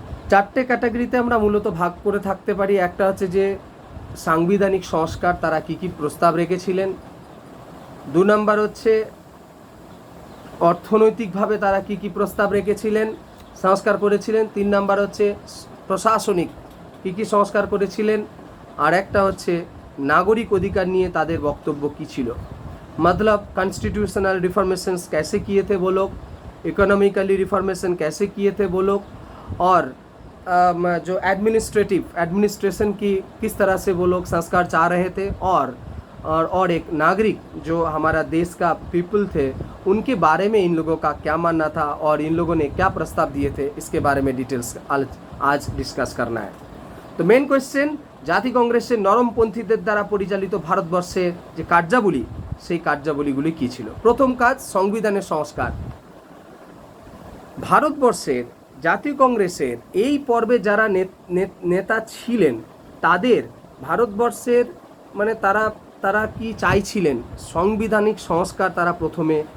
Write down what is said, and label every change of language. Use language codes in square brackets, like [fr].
[bn] চারটে ক্যাটাগরিতে আমরা মূলত ভাগ করে থাকতে পারি। একটা হচ্ছে যে সাংবিধানিক সংস্কার, তারা কি প্রস্তাব রেখেছিলেন। 2 নম্বর হচ্ছে অর্থনৈতিকভাবে তারা কি প্রস্তাব রেখেছিলেন, সংস্কার করেছিলেন। 3 নম্বর হচ্ছে প্রশাসনিক কি সংস্কার করেছিলেন। আর একটা হচ্ছে नागरिक अधिकार निये तादेर वक्तव्य की छिलो, [hi] मतलब कॉन्स्टिट्यूशनल रिफॉर्मेशंस कैसे किए थे वो लोग, इकोनॉमिकली रिफॉर्मेशन कैसे किए थे वो लोग, और जो एडमिनिस्ट्रेशन की किस तरह से वो लोग संस्कार चाह रहे थे, और एक नागरिक जो हमारा देश का पीपल थे उनके बारे में इन लोगों का क्या मानना था और इन लोगों ने क्या प्रस्ताव दिए थे, इसके बारे में डिटेल्स आज डिस्कस करना है। तो मेन क्वेश्चन, [bn] জাতি কংগ্রেসের নরমপন্থীদের দ্বারা পরিচালিত ভারতবর্ষের যে কার্যাবলী, সেই কার্যাবলীগুলি কী ছিল। প্রথম কাজ, সংবিধানের সংস্কার। ভারতবর্ষের জাতীয় কংগ্রেসের এই পর্বে যারা নেতা ছিলেন তাদের ভারতবর্ষের মানে তারা কি চাইছিলেন, সাংবিধানিক সংস্কার তারা প্রথমে